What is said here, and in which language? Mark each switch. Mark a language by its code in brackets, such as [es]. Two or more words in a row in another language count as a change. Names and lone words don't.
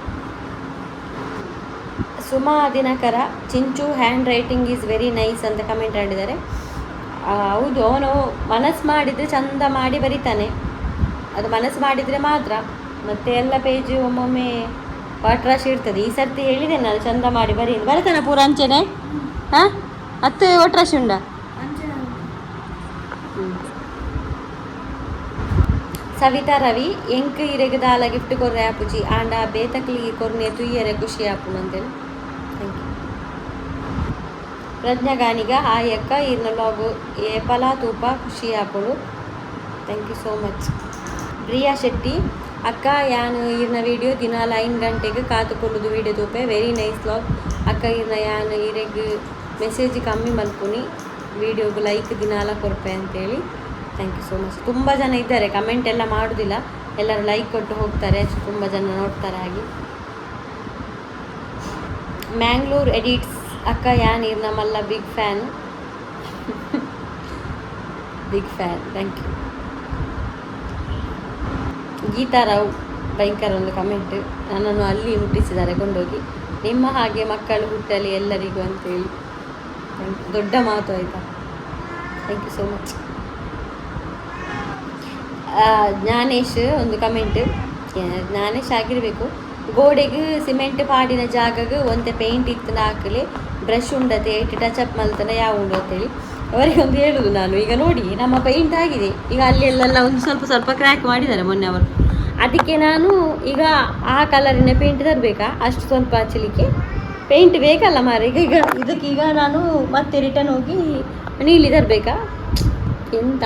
[kn] ಸುಮಾ ದಿನಕರ, ಚಿಂಚು [en] hand writing is very nice [kn] ಅಂತ ಕಮೆಂಟ್ ಮಾಡಿದ್ದಾರೆ. ಹೌದು, ಅವನು ಮನಸ್ಸು ಮಾಡಿದರೆ ಚಂದ ಮಾಡಿ ಬರೀತಾನೆ, ಅದು ಮನಸ್ಸು ಮಾಡಿದರೆ ಮಾತ್ರ. ಮತ್ತು ಎಲ್ಲ ಪೇಜು ಒಮ್ಮೊಮ್ಮೆ ವಾಟ್ರಾಶ್ ಇರ್ತದೆ. ಈ ಸರ್ತಿ ಹೇಳಿದೆ ನಾನು ಚಂದ ಮಾಡಿ ಬರೀ ಬರೀತಾನೆ [tcy] ಪೂರ ಅಂಚೆನೆ. ಹಾಂ, ಹತ್ತು ಒಟ್ರಾಶಿ ಉಂಡ. ಸವಿತಾ ರವಿ, ಎಂಕ್ ಇರೆಗೆ ದಾಲ ಗಿಫ್ಟ್ ಕೊರ್ರೆ ಆಪುಜಿ ಆಂಡ ಬೇತಕ್ಲಿಗೆ ಕೊರ್ನೆ ತುಯ್ಯರೆ ಖುಷಿ ಆಪುನು ಅಂತೇಳಿ. [en] thank you. [tcy] ಪ್ರಜ್ಞಾಗಾನಿಗ, ಹಾಯ್ ಅಕ್ಕ ಇರ್ನ ಲಾಗು ಏಪಲ ತೂಪ ಖುಷಿ ಆಪುಳು. [en] thank you so much. [tcy] ಪ್ರಿಯಾ ಶೆಟ್ಟಿ, ಅಕ್ಕ ಯಾನು ಇರ್ನ ವೀಡಿಯೋ ದಿನಾಲ 5 ಗಂಟೆಗೆ ಕಾತುಕೊಳ್ಳುದು ವೀಡಿಯೋ ತೂಪೆ [en] very nice [tcy] ಲಾಗ್. ಅಕ್ಕ ಇರ್ನ ಯಾನು ಇರೆಗೆ ಮೆಸೇಜ್ ಕಮ್ಮಿ ಮಲ್ಪುನಿ, ವೀಡಿಯೋಗೆ ಲೈಕ್ ದಿನಾಲ ಕೊರ್ಪೆ ಅಂತೇಳಿ. [en] thank you so much. [kn] ತುಂಬ ಜನ ಇದ್ದಾರೆ, ಕಮೆಂಟ್ ಎಲ್ಲ ಮಾಡೋದಿಲ್ಲ, ಎಲ್ಲರೂ ಲೈಕ್ ಕೊಟ್ಟು ಹೋಗ್ತಾರೆ, ಅಷ್ಟು ತುಂಬ ಜನ ನೋಡ್ತಾರೆ. [tcy] ಹಾಗೆ ಮ್ಯಾಂಗ್ಳೂರ್ ಎಡಿಟ್ಸ್, ಅಕ್ಕ ಯಾನ್ ಇರ್ನ ಮಲ್ಲ [en] big fan. big fan, thank you. [kn] ಗೀತಾ ರಾವ್, ಭಯಂಕರ ಒಂದು ಕಮೆಂಟ್, ನನ್ನನ್ನು ಅಲ್ಲಿ ಮುಟ್ಟಿಸಿದ್ದಾರೆ ಕೊಂಡೋಗಿ, ನಿಮ್ಮ ಹಾಗೆ ಮಕ್ಕಳು ಹುಟ್ಟಲಿ ಎಲ್ಲರಿಗೂ ಅಂತೇಳಿ. ದೊಡ್ಡ ಮಾತು ಆಯಿತಾ. [en] thank you so much. [kn] ಜ್ಞಾನೇಶ್ ಒಂದು ಕಮೆಂಟ್, ಜ್ಞಾನೇಶ್ ಆಗಿರಬೇಕು, [tcy] ಗೋಡೆಗೆ ಸಿಮೆಂಟ್ ಪಾಡಿನ ಜಾಗಗೆ ಒಂತೆ ಪೇಂಟ್ ಇತ್ತನ ಹಾಕಲಿ, ಬ್ರಷ್ ಉಂಡತೆ ಇಟ್ಟು ಟಚಪ್ ಮಲ್ತನ ಯಾವ ಉಂಡು ಅಂತೇಳಿ [kn] ಅವರಿಗೆ ಒಂದು ಹೇಳುದು ನಾನು. ಈಗ ನೋಡಿ ನಮ್ಮ ಪೇಂಟ್ ಆಗಿದೆ, ಈಗ ಅಲ್ಲೆಲ್ಲ ಒಂದು ಸ್ವಲ್ಪ ಕ್ರ್ಯಾಕ್ ಮಾಡಿದ್ದಾರೆ ಮೊನ್ನೆ ಅವರು. ಅದಕ್ಕೆ ನಾನು ಈಗ ಆ ಕಲರಿನ ಪೇಂಟ್ ತರಬೇಕಾ, ಅಷ್ಟು ಸ್ವಲ್ಪ ಹಚ್ಚಲಿಕ್ಕೆ ಪೇಂಟ್ ಬೇಕಲ್ಲ ಮಾರೆ. ಈಗ ಇದಕ್ಕೀಗ ನಾನು ಮತ್ತೆ ರಿಟರ್ನ್ ಹೋಗಿ ನೀಲಿ ತರಬೇಕಾ ಎಂತ.